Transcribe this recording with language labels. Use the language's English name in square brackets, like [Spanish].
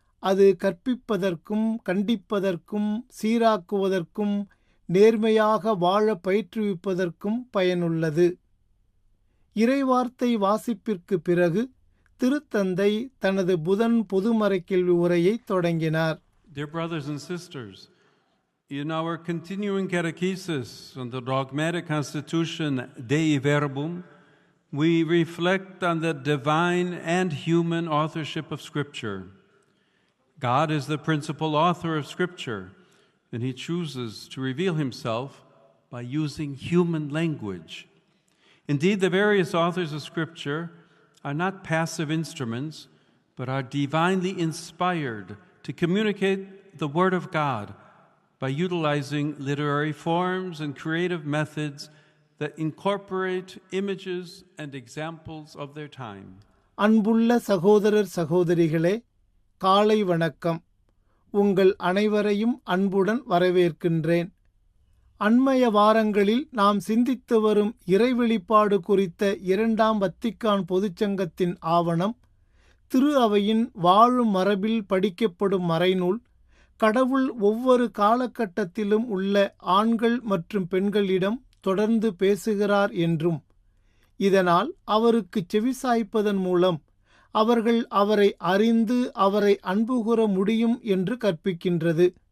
[Tamil] அது கற்பிப்பதற்கும் கண்டிப்பதற்கும் சீராக்குவதற்கும் நேர்மையாக வாழ பயிற்றுவிப்பதற்கும் பயனுள்ளது. இறைவார்த்தை வாசிப்பிற்கு பிறகு திருத்தந்தை தனது புதன் பொதுமறைக்கல்வி உரையை தொடங்கினார். [English] Dear brothers and sisters, in our continuing catechesis on the dogmatic constitution Dei Verbum, we reflect on the divine and human authorship of Scripture. God is the principal author of Scripture, and He chooses to reveal Himself by using human language. Indeed, the various authors of Scripture are not passive instruments, but are divinely inspired to communicate the Word of God by utilizing literary forms and creative methods that incorporate images and examples of their time. [Tamil] அன்புள்ள சகோதரர் சகோதரிகளே, காலை வணக்கம். உங்கள் அனைவரையும் அன்புடன் வரவேற்கின்றேன். அண்மைய வாரங்களில் நாம் சிந்தித்து வரும் இறைவெளிப்பாடு குறித்த 2ஆம் வத்திக்கான் பொதுச்சங்கத்தின் ஆவணம், திரு அவையின் வாழும் மரபில் படிக்கப்படும் மறைநூல், கடவுள் ஒவ்வொரு காலகட்டத்திலும் உள்ள ஆண்கள் மற்றும் பெண்களிடம் தொடர்ந்து பேசுகிறார் என்றும், இதனால் அவருக்கு செவிசாய்ப்பதன் மூலம் அவர்கள் அவரை அறிந்து அவரை அன்புகூர முடியும் என்று கற்பிக்கின்றது.